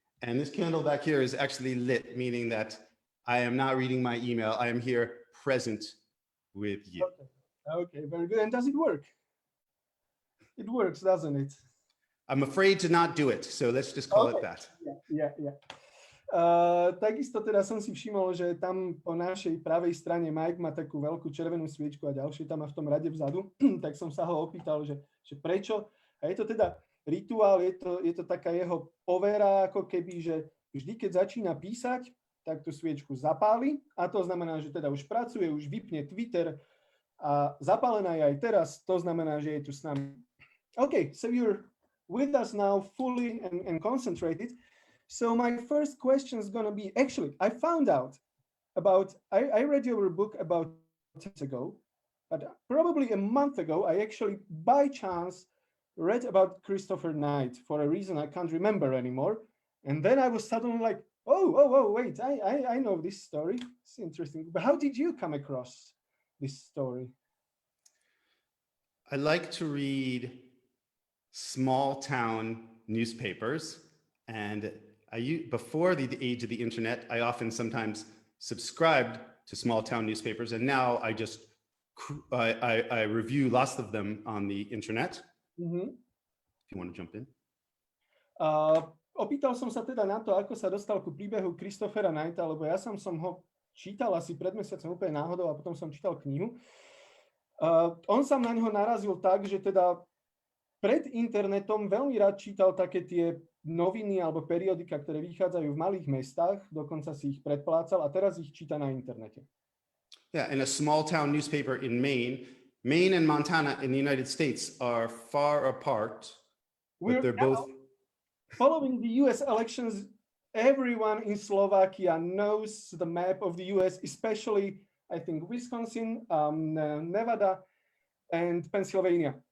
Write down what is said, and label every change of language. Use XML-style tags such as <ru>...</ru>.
<en>And this candle back here is actually lit, meaning that I am not reading my email. I am here present with you. Okay, very good. And does it work? It works, doesn't it? I'm afraid to not do it, so let's just call it that. Yeah.</en> <sk>Takisto teda som si všimol, že tam po našej pravej strane Mike má takú veľkú červenú sviečku a ďalšie tam má v tom rade vzadu, tak som sa ho opýtal, že prečo. A je to teda rituál, je to taká jeho povera, ako keby, že vždy, keď začína písať, tak tú sviečku zapáli a to znamená, že teda už pracuje, už vypne Twitter a zapálená je aj teraz, to znamená, že je tu s nami.</sk> <en>Okay, so you're with us now fully and concentrated. So my first question is going to be, actually, I found out about, I read your book about 2 months ago, but probably a month ago, I actually, by chance, read about Christopher Knight for a reason I can't remember anymore. And then I was suddenly like, oh, wait, I know this story. It's interesting. But how did you come across this story? I like to read small town newspapers, and before the age of the internet, I often sometimes subscribed to small town newspapers, and now I just I review lots of them on the internet. If you want to jump in.</en> <sk>Opýtal som sa teda na to, ako sa dostal ku príbehu Christophera Knighta, lebo ja som ho čítal asi pred mesiacom úplne náhodou a potom som čítal knihu. On sa na neho narazil tak, že teda pred internetom veľmi rád čítal také tie noviny alebo periodika, ktoré vychádzajú v malých mestách, dokonca si ich predplácal a teraz ich číta na internete.</sk> <en>Yeah, in a small town newspaper in Maine and Montana in the United States are far apart, We're they're now both following the US elections. Everyone in Slovakia knows the map of the US, especially, I think, Wisconsin, Nevada, and Pennsylvania.</en>